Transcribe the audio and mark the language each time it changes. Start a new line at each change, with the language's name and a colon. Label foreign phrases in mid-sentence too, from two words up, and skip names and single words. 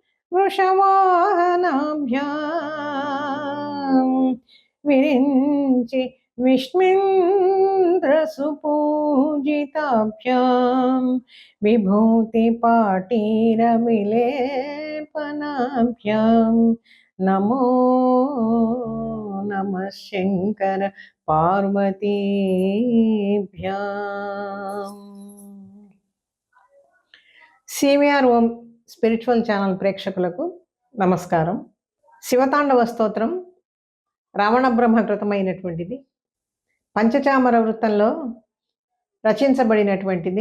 Sanskrit: वृषवाहनाभ्यां विरिञ्चि विष्णुन्द्रसुपूजिताभ्यां विभूतिपाटीरविलेपनाभ्यां नमो नमः शङ्कर पार्वतीभ्याम्।
Telugu: సివిఆర్ ఓం స్పిరిచువల్ ఛానల్ ప్రేక్షకులకు నమస్కారం. శివతాండవ స్తోత్రం రావణ బ్రహ్మ కృతమైనటువంటిది. పంచచామర వృత్తంలో రచించబడినటువంటిది.